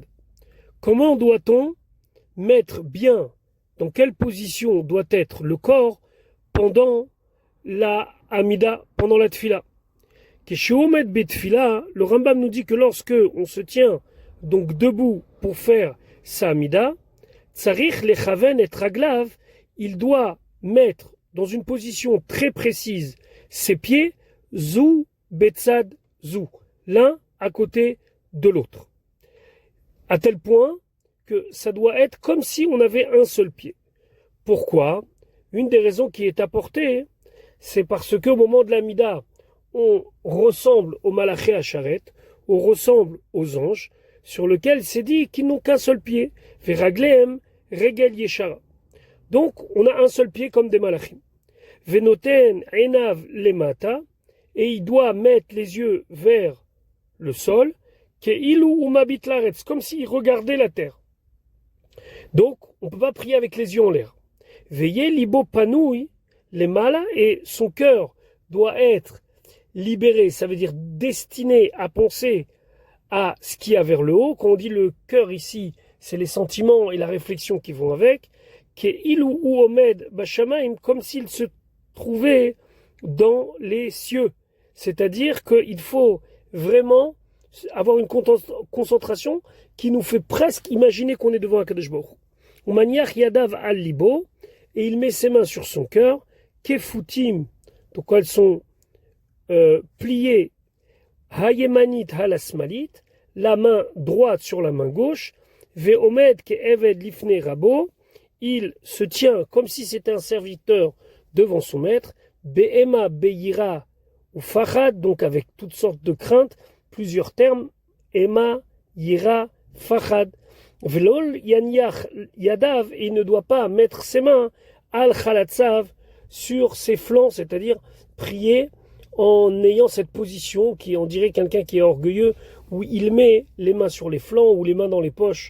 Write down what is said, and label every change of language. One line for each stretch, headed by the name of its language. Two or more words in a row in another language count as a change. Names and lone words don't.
French: Comment doit-on mettre bien, dans quelle position doit être le corps pendant la Hamida, pendant la Tfila? Le Rambam nous dit que lorsque on se tient donc debout pour faire sa Hamida,
Hebrew: צריך לכוון את רגליו,
French: il doit mettre dans une position très précise ses pieds,
Hebrew: זו בצד זו,
French: l'un à côté de l'autre. À tel point que ça doit être comme si on avait un seul pied. Pourquoi? Une des raisons qui est apportée, c'est parce qu'au moment de la Hamida, on ressemble aux
Hebrew: מלאכי השרת,
French: on ressemble aux anges, sur lesquels c'est dit qu'ils n'ont qu'un seul pied,
Hebrew: ורגליהם רגל ישרה.
French: Donc, on a un seul pied comme des malachim.
Hebrew: ונותן עיניו למטה,
French: et il doit mettre les yeux vers le sol,
Hebrew: כאילו מביט לארץ,
French: comme s'il regardait la terre. Donc, on ne peut pas prier avec les yeux en l'air.
Hebrew: ויהיה ליבו פנוי,
French: les malas, et son cœur doit être libéré, ça veut dire destiné à penser à ce qu'il y a vers le haut. Quand on dit le cœur ici, c'est les sentiments et la réflexion qui vont avec.
Hebrew: כאילו עומד בשמים,
French: comme s'il se trouvait dans les cieux. C'est-à-dire qu'il faut vraiment avoir une concentration qui nous fait presque imaginer qu'on est devant un
Hebrew: קדוש ברוך הוא. מניח ידיו על ליבו,
French: et il met ses mains sur son cœur, kefutim, donc elles sont pliées,
Hebrew: הימנית השמאלית,
French: la main droite sur la main gauche,
Hebrew: ועומד כעבד לפני רבו,
French: il se tient comme si c'était un serviteur devant son maître, be'ema
Hebrew: ביראה ו פחד,
French: donc avec toutes sortes de craintes, plusieurs termes,
Hebrew: אימה, יראה, פחד, ולא יניח ידיו,
French: et il ne doit pas mettre ses mains
Hebrew: על חלציו
French: sur ses flancs, c'est-à-dire prier en ayant cette position qui on dirait quelqu'un qui est orgueilleux, où il met les mains sur les flancs ou les mains dans les poches.